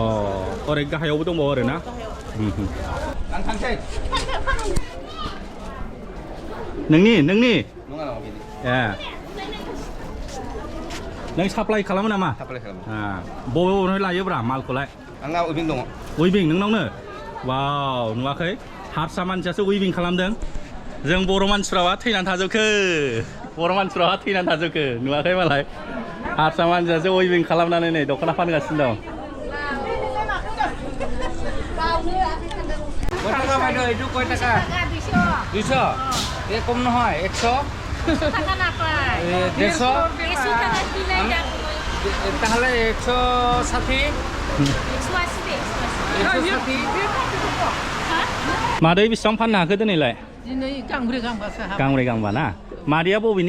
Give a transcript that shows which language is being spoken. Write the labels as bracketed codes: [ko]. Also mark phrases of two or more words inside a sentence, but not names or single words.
[brx] ओरै गाहायावबो दंबावो आरो ना नोंनि ए नों साप्लाइ खालामो नामा बबेनिफ्राय लायोब्रा मालखौलाय आंना उइभिं दङ उइभिं नोंनावनो वाव नुवाखै हारसा मानसियासो उइभिं खालामदों जों बर' मानसिफ्राबा थैनानै थाजोबखो नुवाखै मालाय हारसा मानसियासो उइभिं खालामनानै नै दख'ना फानगासिनो दं [as] টাকা বাইদেউ এইটো কয় টাকা 200 এ কম নহয় 100 তাহলে 160 [brx] मादै बेसेबां फाननो हाखो दिनैलाय दिनै गांब्रै गांबासो हाबाय गांब्रै गांबा ना मादैया बबेनि